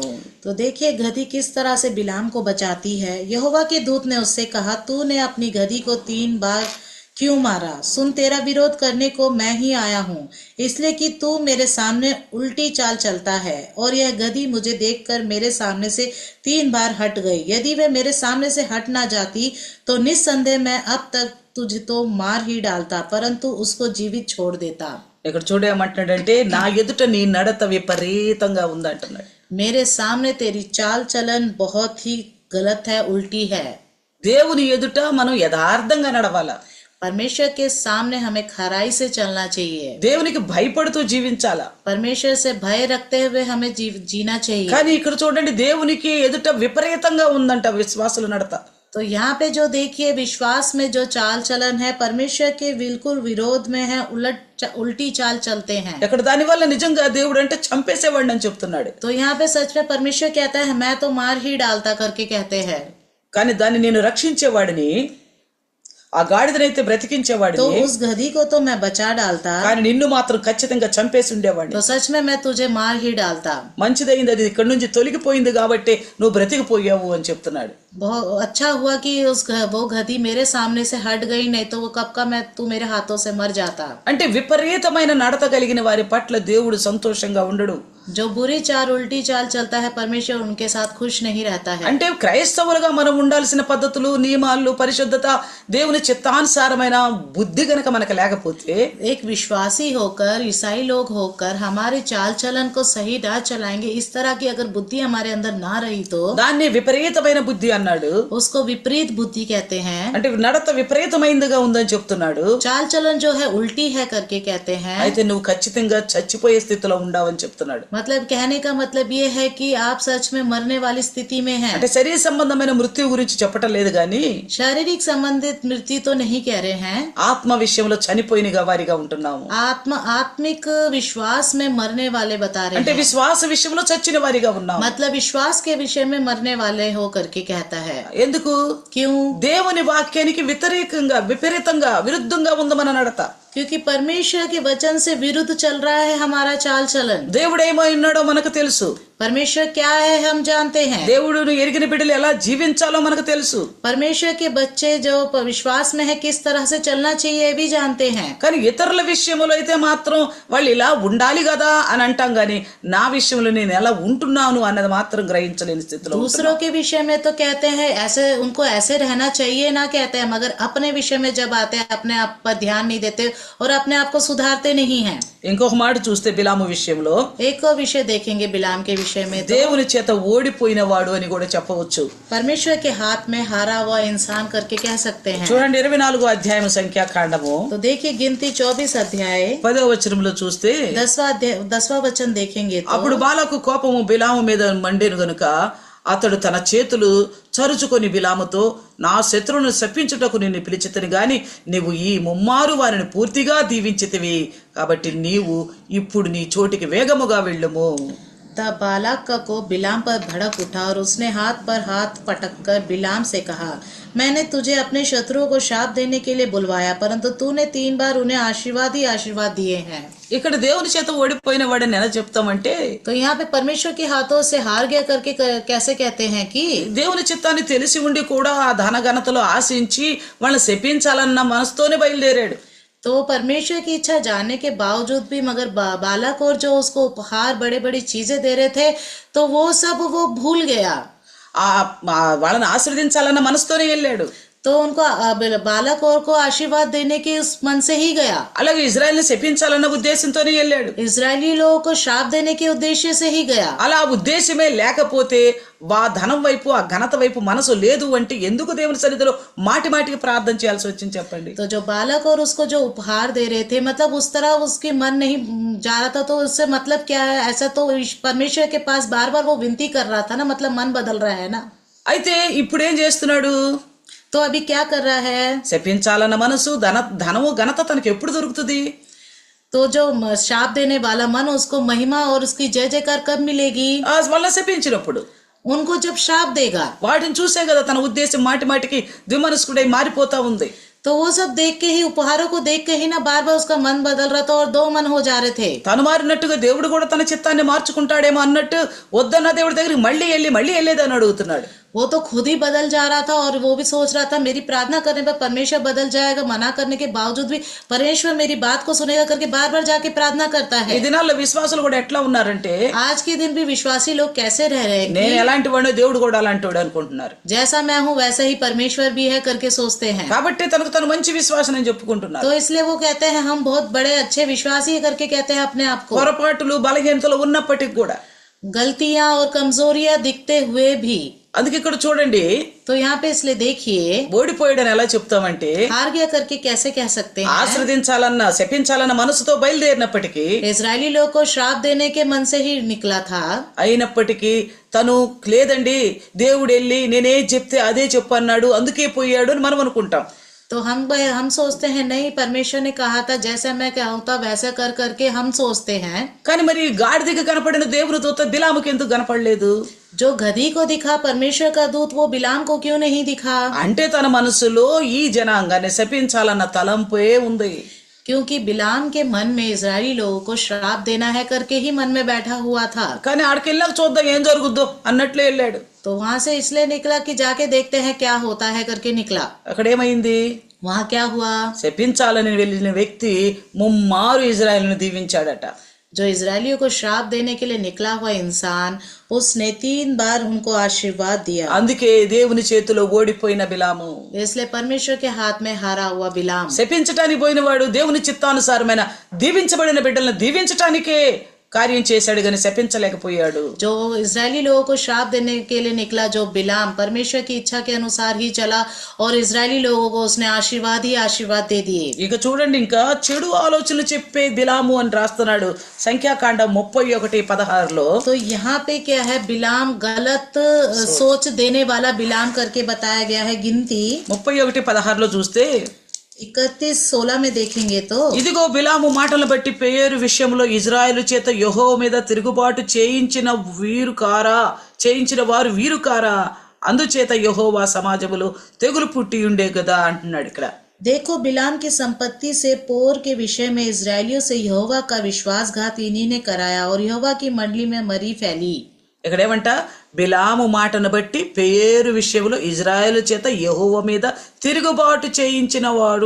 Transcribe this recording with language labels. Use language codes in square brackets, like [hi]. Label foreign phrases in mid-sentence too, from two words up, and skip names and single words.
[hi] तो देखिए गधी किस तरह से बिलाम को बचाती है। यहोवा के दूत ने उससे कहा, तूने अपनी गधी को 3 बार क्यों मारा? सुन तेरा विरोध करने को मैं ही आया हूँ, इसलिए कि तू मेरे सामने उल्टी चाल चलता है। और यह गधी मुझे देखकर मेरे सामने से 3 बार हट गई। यदि वह मेरे सामने से हट ना जाती तो निस्संदेह मैं अब तक तुझे तो मार ही डालता, परंतु उसको जीवित छोड़ देता। [te] ఇక్కడ చూడేమంటున్నాడంటే నా ఎదుట నీ నడత విపరీతంగా ఉందంటున్నాడు. [hi] मेरे सामने तेरी चाल चलन बहुत ही गलत है, उल्टी है। [te] దేవుని ఎదుట మనం యథార్థంగా నడవాలా. [hi] परमेश्वर के सामने हमें खराई से चलना चाहिए। [te] దేవునికి భయపడుతూ జీవించాలా. [hi] परमेश्वर से भय रखते हुए हमें जीना चाहिए। [te] కానీ ఇక్కడ చూడండి దేవునికి ఎదుట విపరీతంగా ఉందంట విశ్వాసుల నడత. [hi] तो यहाँ पे जो देखिए विश्वास में जो चाल चलन है परमेश्वर के बिल्कुल विरोध में है, उल्टी चाल चलते हैं। [te] ఇక్కడ దాని వల్ల నిజంగా దేవుడు అంటే చంపేసేవాడిని అని చెప్తున్నాడు. [hi] तो यहाँ पे सच में परमेश्वर कहता है मैं तो मार ही डालता करके कहते हैं, [te] కానీ దాన్ని నేను రక్షించేవాడిని, ఆ గాడిదనైతే బ్రతికించేవాడిని, [hi] तो उस गधी को तो मैं बचा डालता, [te] కానీ నిన్ను మాత్రం ఖచ్చితంగా చంపేసి ఉండేవాడిని. [hi] तो सच में मैं तुझे मार ही डालता। [te] మంచిదైంది అది ఇక్కడ నుంచి తొలగిపోయింది కాబట్టి నువ్వు బ్రతికిపోయావు అని చెప్తున్నాడు. [hi] बहुत अच्छा हुआ कि वो गधी मेरे सामने से हट गई, नहीं तो वो कब का मैं तू मेरे हाथों से मर जाता। [te] అంటే విపరీతమైన నడత కలిగిన వారి పట్ల దేవుడు సంతోషంగా ఉండడు. [hi] जो बुरी चाल उल्टी चाल चलता है परमेश्वर उनके साथ खुश नहीं रहता है। [te] అంటే క్రైస్తవులుగా మనం ఉండాల్సిన పద్ధతులు నియమాలు పరిశుద్ధత దేవుని చిత్తానుసారమైన బుద్ధి గనక మనకు లేకపోతే, [hi] एक विश्वासी होकर ईसाई लोग होकर हमारे चाल चलन को सही ना चलाएंगे, इस तरह की अगर बुद्धि हमारे अंदर ना रही तो [te] దాన్ని విపరీతమైన బుద్ధి అన్నాడు. [hi] उसको विपरीत बुद्धि कहते हैं। [te] అంటే నడత విపరీతమైనదిగా ఉందని చెప్తున్నాడు. [hi] चाल चलन जो है उल्टी है करके कहते हैं। [te] అయితే నువ్వు ఖచ్చితంగా చచ్చిపోయే స్థితిలో ఉండవని చెప్తున్నాడు. [hi] मतलब कहने का मतलब ये है कि आप सच में मरने वाली स्थिति में हैं। [te] అంటే శరీర సంబంధమైన మృత్యు గురించి చెప్పటం లేదు గాని [hi] शारीरिक संबंधित मृत्यु तो नहीं कह रहे हैं, [te] ఆత్మ విషయంలో చనిపోయిన వారిగా ఉంటున్నాము. [hi] आत्मिक विश्वास में मरने वाले बता रहे [te] అంటే [hi] हैं। [te] విశ్వాస విషయంలో చచ్చిన వారిగా ఉన్నాము. [hi] मतलब विश्वास के विषय में मरने वाले हो करके कहता है। [te] ఎందుకు? [hi] क्यों? [te] దేవుని వాక్యానికి విపరీతంగా విరుద్ధంగా ఉంది మన నడత. [hi] क्योंकि परमेश्वर के वचन से विरुद्ध चल रहा है हमारा चाल चलन। [te] దేవుడు ఏమై ఉన్నాడో మనకు తెలుసు. [hi] परमेश्वर क्या है हम जानते हैं। [te] దేవుడును ఎరిగిన బిడ్డలు ఎలా జీవించాలో మనకు తెలుసు. [hi] परमेश्वर के बच्चे जो विश्वास में है किस तरह से चलना चाहिए ये भी जानते हैं। [te] కానీ ఇతరుల విషయంలో అయితే మాత్రం వాళ్ళు ఇలా ఉండాలి కదా అని అంటాం, గాని నా విషయంలో నేను ఎలా ఉంటున్నాను అన్నది మాత్రం గ్రహించలేని స్థితిలో ఉంటున్నాం. [hi] दूसरों के विषय में तो कहते हैं ऐसे उनको ऐसे रहना चाहिए ना कहते हैं, मगर अपने विषय में जब आते हैं अपने आप पर ध्यान नहीं देते और अपने आप को सुधारते नहीं हैं। [te] ఇంకొక మాట చూస్తే బిలాము విషయంలో [hi] एक और विषय देखेंगे बिलाम के विषय में, तो [te] దేవుని చేత ఓడిపోయిన వాడు అని కూడా చెప్పవచ్చు. [hi] परमेश्वर के हाथ में हारा हुआ इंसान करके कह सकते हैं। [te] చూడండి 24వ అధ్యాయం సంఖ్యాకాండము [hi] तो देखिए गिनती 24 अध्याय [te] 10వ వచనంలో చూస్తే [hi] 10वां वचन देखेंगे तो [te] అప్పుడు బాలాకు కోపము బిలాము మీద మండెను గనుక అతడు తన చేతులు చరుచుకొని బిలాముతో, నా శత్రువును శపించుటకు నిన్ను పిలిచితిని గాని నీవు ఈ ముమ్మారు వారిని పూర్తిగా దీవించితివి, కాబట్టి నీవు ఇప్పుడు నీ చోటికి వేగముగా వెళ్ళుము. [hi] तब बालाक को बिलाम पर भड़क उठा और उसने हाथ पर हाथ पटककर बिलाम से कहा, मैंने तुझे अपने शत्रुओं को शाप देने के लिए बुलवाया, परंतु तूने 3 बार उन्हें आशीर्वाद ही आशीर्वाद दिए हैं। [te] ఇక్కడ దేవుని చేత ఓడిపోయిన వాడని ఎలా చెప్తామంటే, [hi] तो यहाँ पे परमेश्वर के हाथों से हार गया करके कैसे कहते हैं कि [te] దేవుని చిత్తాన్ని తెలిసి ఉండి కూడా ఆ ధన ఘనతలో ఆశించి వాళ్ళని శపించాలన్న మనసుతోనే బయలుదేరాడు. [hi] तो परमेश्वर की इच्छा जानने के बावजूद भी मगर बालक और जो उसको उपहार बड़े बड़ी चीजें दे रहे थे तो वो सब वो भूल गया। [te] వాళ్ళని ఆశీర్వదించాలన్న మనసుతోనే వెళ్ళాడు. [hi] तो उनको बालक और को आशीर्वाद देने के उस मन से ही गया। [te] అలాగే ఇజ్రాయెల్ని శపించాలన్న ఉద్దేశంతోనే వెళ్ళాడు. [hi] इजरायली लोगों को शाप देने के उद्देश्य से ही गया। [te] అలా ఉద్దేశమే లేకపోతే ధనం వైపు ఆ ఘనత వైపు మనసు లేదు అంటే ఎందుకు దేవుని సన్నిధిలో మాటి మాటికి ప్రార్థన చేయాల్సి వచ్చింది చెప్పండి. [hi] तो जो बालक और उसको जो उपहार दे रहे थे मतलब उस तरह उसके मन नहीं जा रहा था, तो उससे मतलब क्या है, ऐसा तो परमेश्वर के पास बार बार वो विनती कर रहा था ना, मतलब मन बदल रहा है ना। [te] అయితే ఇప్పుడు ఏం చేస్తున్నాడు, [hi] तो अभी क्या कर रहा है, [te] శపించాలన్న మనసు ధనము ఘనత తనకి ఎప్పుడు దొరుకుతుంది. [hi] तो जो शाप देने वाला मन उसको महिमा और उसकी जय जयकार कब मिलेगी, [te] వాళ్ళని శపించినప్పుడు, [hi] उनको जब शाप देगा। [te] వాటిని చూసే కదా తన ఉద్దేశం మాటి మాటికి ద్విమనస్కుడై మారిపోతా ఉంది. [hi] तो वो सब देख के ही, उपहारों को देख के ही ना बार बार उसका मन बदल रहा था और 2 मन हो जा रहे थे। [te] తను మారినట్టుగా దేవుడు కూడా తన చిత్తాన్ని మార్చుకుంటాడేమో అన్నట్టు వద్దన్న దేవుడి దగ్గరికి మళ్ళీ వెళ్ళేదని అడుగుతున్నాడు. [hi] वो तो खुद ही बदल जा रहा था और वो भी सोच रहा था मेरी प्रार्थना करने पर परमेश्वर बदल जाएगा, मना करने के बावजूद भी परमेश्वर मेरी बात को सुनेगा करके बार बार जाके प्रार्थना करता है। [te] ఈ దినాల్లో విశ్వాసులు కూడా ఎట్లా ఉన్నారంటే, [hi] आज के दिन भी विश्वासी लोग कैसे रह रहे हैं, [te] నేను ఎలాంటి వాడినో దేవుడు కూడా అలాంటి వాడు అనుకుంటున్నారు. [hi] जैसा मैं हूँ वैसा ही परमेश्वर भी है करके सोचते हैं। [te] కాబట్టి తనకు తను మంచి విశ్వాసం అని చెప్పుకుంటున్నారు. [hi] तो इसलिए वो कहते हैं हम बहुत बड़े अच्छे विश्वासी है करके कहते हैं अपने आप को। [te] పొరపాటులు బలహీనతలు ఉన్నప్పటికీ కూడా, [hi] गलतियां और कमजोरियां दिखते हुए भी, [te] అందుకే ఇక్కడ చూడండి, [hi] तो यहाँ पे इसलिए देखिए [te] ఓడిపోయాడని ఎలా చెప్తామంటే, [hi] हार गया करके कैसे कह सकते हैं। [te] ఆశ్రదించాలన్న శపించాలన్న మనసుతో బయలుదేరినప్పటికీ, [hi] इजरायली लोग को श्राप देने के मन से ही निकला था, [te] అయినప్పటికీ తను లేదండి దేవుడు వెళ్ళి నేనే చెప్తే అదే చెప్పు అన్నాడు అందుకే పోయాడు అని మనం అనుకుంటాం. [hi] तो हम सोचते हैं नहीं परमेश्वर ने कहा था जैसा मैं कहता वैसा कर करके हम सोचते हैं। [te] కానీ మరి గాడిదకి కనపడిన దేవుని దూత బిలాముకి ఎందుకు కనపడలేదు? [hi] जो गधी को दिखा परमेश्वर का दूत वो बिलाम को क्यों नहीं दिखा? [te] అంటే తన మనసులో ఈ జనాంగాన్ని శపించాలన్న తలంపే ఉంది. [hi] क्योंकि बिलाम के मन में इजरायली लोगों को श्राप देना है करके ही मन में बैठा हुआ था। [te] కానీ ఆడికి వెళ్ళాక చూద్దాం ఏం జరుగుద్దో అన్నట్లే వెళ్ళాడు. [hi] तो वहां से इसलिए निकला कि जाके देखते हैं क्या होता है करके निकला। [te] అక్కడ ఏమైంది? [hi] वहां क्या हुआ? [te] శపించాలని వెళ్ళిన వ్యక్తి ముమ్మారు ఇజ్రాయెల్ను దీవించాడట. [hi] जो इजरायलियों को श्राप देने के लिए निकला हुआ इंसान उसने 3 बार उनको आशीर्वाद दिया। [te] అందుకే దేవుని చేతిలో ఓడిపోయిన బిలాము, [hi] इसलिए परमेश्वर के हाथ में हारा हुआ बिलाम, [te] శపించటానికి పోయినవాడు దేవుని చిత్తానుసారమైన దీవించబడిన బిడ్డలను దీవించటానికే కార్యం చేశాడు గాని శపించలేకపోయాడు. [hi] जो इजरायली लोगों को श्राप देने के लिए निकला जो बिलाम परमेश्वर की इच्छा के अनुसार ही चला और इजरायली लोगों को उसने आशीर्वाद ही आशीर्वाद दे दिए। [te] ఇక చూడండి, ఇంకా చెడు ఆలోచనలు చెప్పే బిలాము అని రాస్తున్నాడు సంఖ్యాకాండం 31:16లో. [hi] तो यहाँ पे क्या है, बिलाम गलत सोच देने वाला बिलाम करके बताया गया है। गिनती [te] 31:16లో చూస్తే [hi] 31:16 में देखेंगे तो [te] ఇదిగో బిలాము మాటలను బట్టి పేరు విషయంలో ఇజ్రాయేలు చేత యెహోవా మీద తిరుగుబాటు చేయించిన వారు వీరు కారా, అందుచేత యెహోవా సమాజములో తెగులు పుట్టి ఉండే కదా అంటున్నాడు ఇక్కడ. [hi] देखो बिलाम की संपत्ति से पोर के विषय में इजरायलियों से यहोवा का विश्वासघात इन्हीं ने कराया और यहोवा की मंडली में मरी फैली। [te] ఇక్కడ ఏమంట, బిలాము మాటను బట్టి పేరు విషయంలో ఇజ్రాయేలు చేత యెహోవా మీద తిరుగుబాటు చేయించిన వాడు.